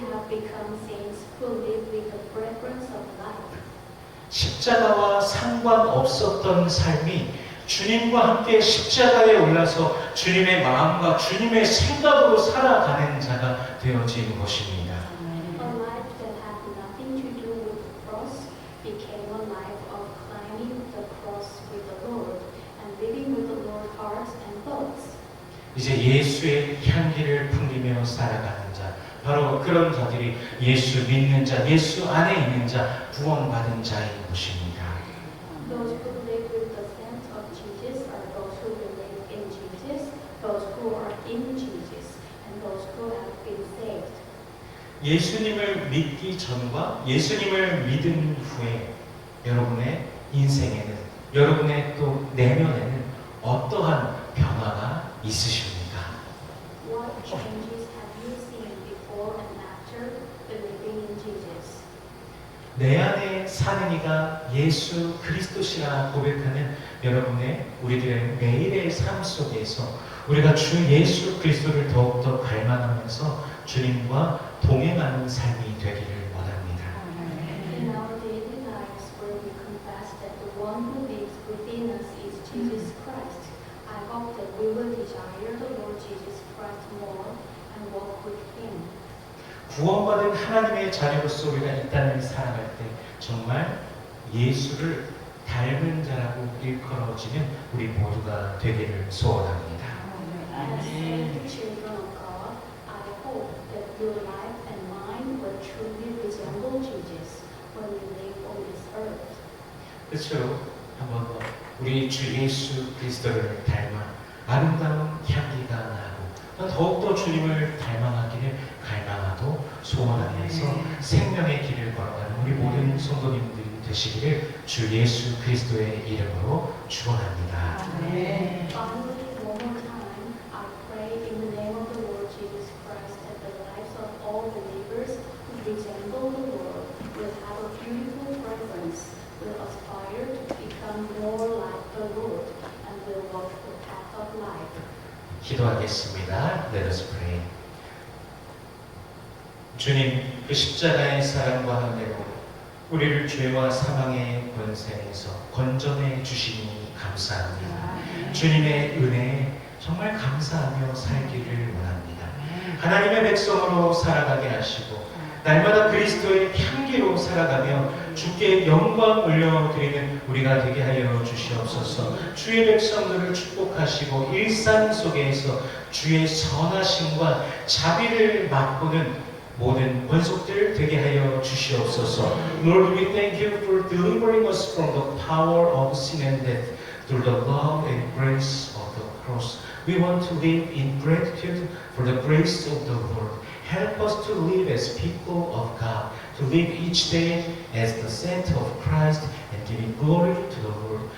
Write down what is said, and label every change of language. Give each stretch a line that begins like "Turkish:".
English: become saints who live with the fragrance of life.
Korean: 십자가와 상관없었던 삶이 주님과 함께 십자가에 올라서 주님의 마음과 주님의 생각으로 살아가는 자가 되어진 것입니다.
English: A life that had nothing to do with the cross became a life of climbing the cross with the Lord and living with the Lord's hearts and thoughts.
Korean: 이제 예수의 향기를 풍기며 살아가는 자, 바로 그런 자들이 예수 믿는 자, 예수 안에 있는 자, 구원받은 자인 것입니다.
English: Those who live with the scent of Jesus are those who believe in Jesus, those who are in Jesus, and those who have been saved.
Korean: 예수님을 믿기 전과 예수님을 믿은 후에 여러분의 인생에는, 여러분의 또 내면에는 어떠한 변화가 있으십니까?
English: What changes have you seen before and after believing in Jesus?
Korean: 내 안에 사는 이가 예수 그리스도시라 고백하는 여러분의 우리들의 매일의 삶 속에서 우리가 주 예수 그리스도를 더욱더 갈망하면서 주님과 동행하는 삶이 되기를 원합니다.
English: In our daily lives where we confess that the one who lives within us is Jesus Christ, I hope that we will desire the Lord Jesus Christ more and walk with Him.
Korean: 구원받은 하나님의 자녀로서 우리가 이 땅을 살아갈 때 정말 예수를 닮은 자라고 일컬어지는 우리 모두가 되기를 소원합니다.
English: As the children of God, I hope that your life and mine will truly resemble Jesus when we live on this earth.
Korean: 끝으로 한번 더 우리 주 예수 그리스도를 닮아 아름다운 향기가 나고 더욱더 주님을 닮아가기를 갈망하고 소원하면서 생명의 길을 걸어가는 우리 모든 성도님들이 되시기를 주 예수 그리스도의 이름으로 축원합니다.
English: Finally, one more time, I pray in the name of the Lord Jesus Christ that the lives of all believers who resemble the Lord will have a beautiful fragrance, will aspire to become more like the Lord, and will walk the path of life.
Korean: 기도하겠습니다.
English: Let us pray.
Korean: 주님, 그 십자가의 사랑과 은혜로 우리를 죄와 사망의 권세에서 건져내 주시니 감사합니다. 주님의 은혜에 정말 감사하며 살기를 원합니다. 하나님의 백성으로 살아가게 하시고 날마다 그리스도의 향기로 살아가며 주께 영광 올려드리는 우리가 되게 하여 주시옵소서. 주의 백성들을 축복하시고 일상 속에서 주의 선하심과 자비를 맛보는 모든 권속들 되게 하여 주시옵소서.
English: Lord, we thank you for delivering us from the power of sin and death through the love and grace of the cross. We want to live in gratitude for the grace of the Lord. Help us to live as people of God, to live each day as the saint of Christ and giving glory to the Lord.